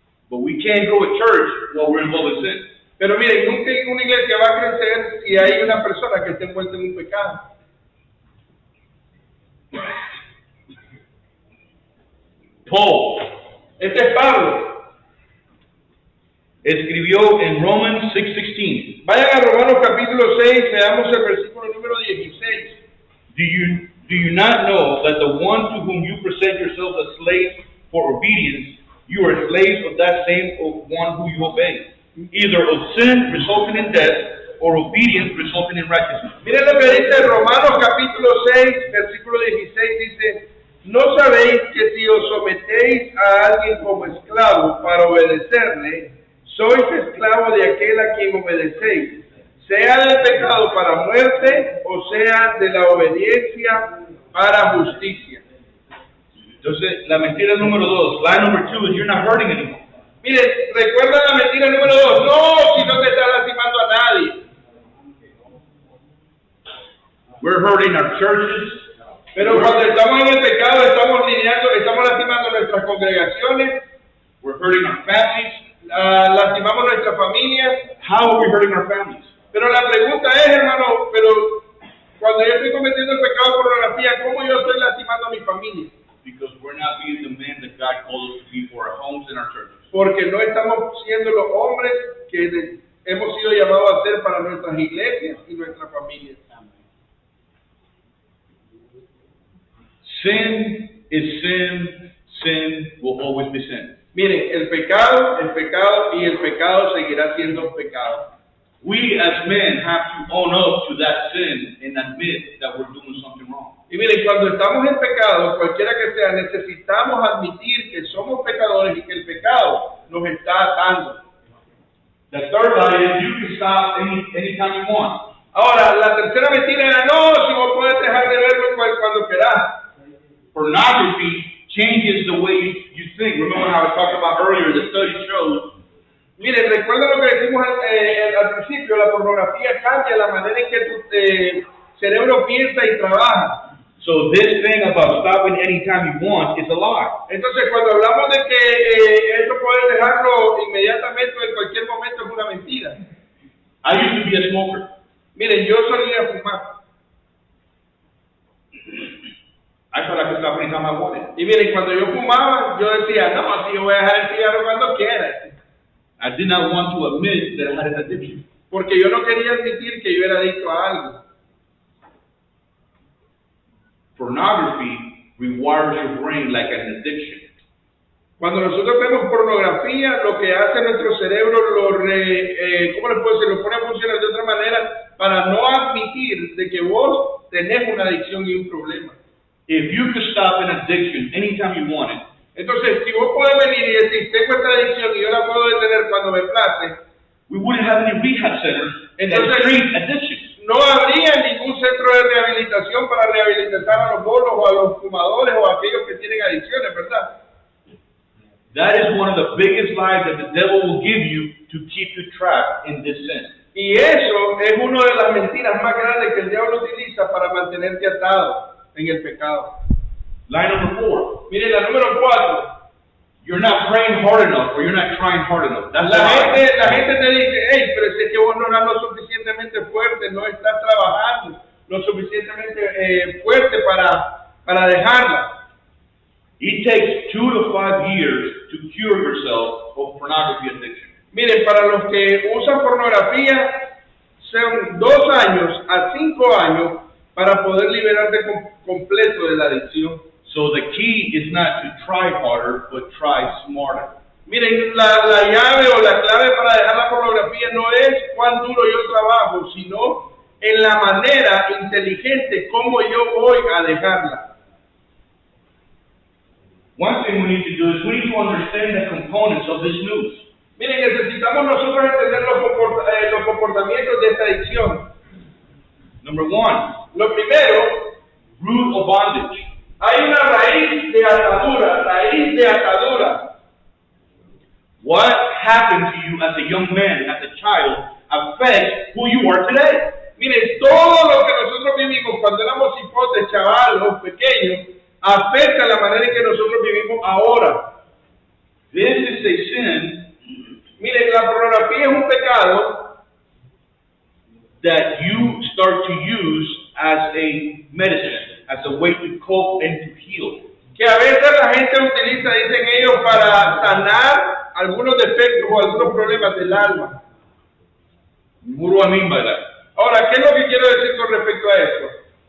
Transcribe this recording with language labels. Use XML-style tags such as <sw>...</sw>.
<en>But we can't grow a church while we're involved in sin.</en> <es>Pero miren, nunca una iglesia va a crecer si hay una persona que esté envuelta en un pecado.</es> <en>Paul,</en> <es>Este es Pablo. escribió en Romans 6:16. Vayan a Romanos capítulo 6, veamos el versículo número 16.</es> <en>Do you not know that the one to whom you present yourselves as slaves for obedience, you are slaves of that same one who you obey, either of sin resulting in death or obedience resulting in righteousness?</en> <es>Miren lo que dice Romanos capítulo 6, versículo 16, dice: ¿No sabéis que si os sometéis a alguien como esclavo para obedecerle, sois esclavo de aquel a quien obedecéis, sea del pecado para muerte o sea de la obediencia para justicia? Entonces, la mentira número 2,</es> <en>lie number 2 is you're not hurting anyone.</en> <es>Miren, recuerda la mentira número 2, no, si no te estás lastimando a nadie.</es> <en>We're hurting our churches.</en> <es>Pero cuando estamos en el pecado, estamos lastimando nuestras congregaciones,</es> <en>We're hurting our families.</en> <es>lastimamos nuestras familias.</es> <en>How are we hurting our families?</en> <es>Pero la pregunta es, hermano, pero cuando yo estoy cometiendo el pecado de pornografía, ¿cómo yo estoy lastimando a mi familia?</es> <en>Because we're not being the men that God called us to be for our homes and our churches.</en> <es>Porque no estamos siendo los hombres que hemos sido llamados a ser para nuestras iglesias y nuestras familias.</es> <en>Sin is sin. Sin will always be sin.</en> <es>Miren, el pecado y el pecado seguirá siendo pecado.</es> <en>We as men have to own up to that sin and admit that we're doing something wrong.</en> <es>Y miren, cuando estamos en pecado, cualquiera que sea, necesitamos admitir que somos pecadores y que el pecado nos está atando.</es> <en>The third lie is you can stop anytime you want.</en> <es>Ahora, la tercera mentira era, no, si vos puedes dejar de verlo cuando querás.</es> <en>Pornography changes the way you think. Remember how I talked about earlier, the study shows.</en> <es>Miren, recuerda lo que decimos al principio, la pornografía cambia la manera en que tu cerebro piensa y trabaja.</es> <en>So this thing about stopping anytime you want is a lie.</en> <es>Entonces, cuando hablamos de que eso puedes dejarlo inmediatamente o en cualquier momento, es una mentira.</es> <en>I used to be a smoker.</en> <es>Miren, yo solía fumar.</es> <en>I thought I could stop anytime I wanted.</en> <es>Y miren, cuando yo fumaba, yo decía, no, así yo voy a dejar el cigarro cuando quiera.</es> <en>I did not want to admit that I had an addiction.</en> <es>Porque yo no quería admitir que yo era adicto a algo.</es> <en>Pornography rewires your brain like an addiction.</en> <es>Cuando nosotros vemos pornografía, lo que hace nuestro cerebro ¿cómo les puedo decir? Lo pone a funcionar de otra manera para no admitir de que vos tenés una adicción y un problema.</es> <en>If you could stop an addiction anytime you wanted,</en> <es>entonces, si vos podés venir y decir, tengo esta adicción y yo la puedo detener cuando me place,</es> <en>we wouldn't have any rehab centers that treat addiction.</en> <es>No habría ningún centro de rehabilitación para rehabilitar a los bolos o a los fumadores o a aquellos que tienen adicciones, ¿verdad?</es> <en>That is one of the biggest lies that the devil will give you to keep you trapped in this sin.</en> <es>Y eso es una de las mentiras más grandes que el diablo utiliza para mantenerte atado en el pecado.</es> <en>Lie number 4.</en> <es>Miren, la número 4.</es> <en>You're not praying hard enough or you're not trying hard enough. That's</en> <es>la gente te dice, hey, pero es que vos no eras lo suficientemente fuerte, no estás trabajando lo suficientemente fuerte para dejarla.</es> <en>It takes 2 to 5 years to cure yourself of pornography addiction.</en> <es>Miren, para los que usan pornografía, son 2 años a 5 años para poder liberarte completo de la adicción.</es> <en>So the key is not to try harder, but try smarter.</en> <es>Miren, la llave o la clave para dejar la pornografía no es cuán duro yo trabajo, sino en la manera inteligente como yo voy a dejarla.</es> <en>One thing we need to do is we need to understand the components of this news.</en> <es>Miren, necesitamos nosotros entender los comportamientos de esta adicción.</es> <en>Number 1.</en> <es>Lo primero,</es> <en>root of bondage.</en> <es>Hay una raíz de atadura.</es> <en>What happened to you as a young man, as a child, affects who you are today.</en> <es>Miren, todo lo que nosotros vivimos cuando éramos hipotes, chavalos, pequeños, afecta la manera en que nosotros vivimos ahora.</es> <en>This is a sin</en> <es>Miren, la pornografía es un pecado</es> <en>that you start to use as a medicine, as a way to cope and to heal.</en> <es>que a veces la gente utiliza, dicen ellos, para sanar algunos defectos o algunos problemas del alma.</es> <en>What do I mean by that?</en> <es>Ahora, ¿qué es lo que quiero decir con respecto a esto?</es>